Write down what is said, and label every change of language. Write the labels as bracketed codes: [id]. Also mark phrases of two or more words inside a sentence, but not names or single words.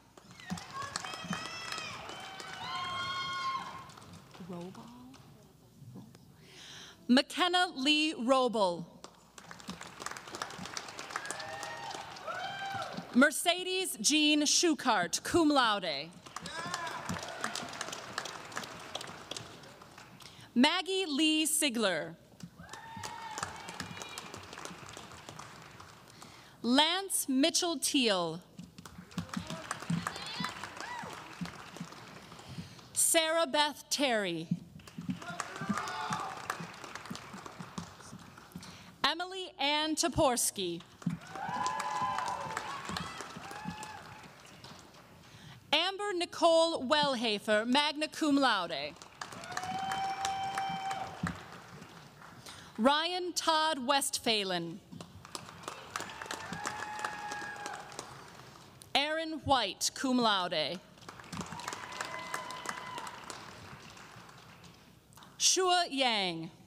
[en] McKenna Lee Roble. Mercedes Jean Schukart, [la] cum laude. [en] Maggie Lee Sigler. Lance Mitchell Teal. Sarah Beth Terry. Emily Ann Toporski. Amber Nicole Wellhafer, [la] magna cum laude. [en] Ryan Todd Westphalen. Aaron White, [la] cum laude. [en] Shua Yang.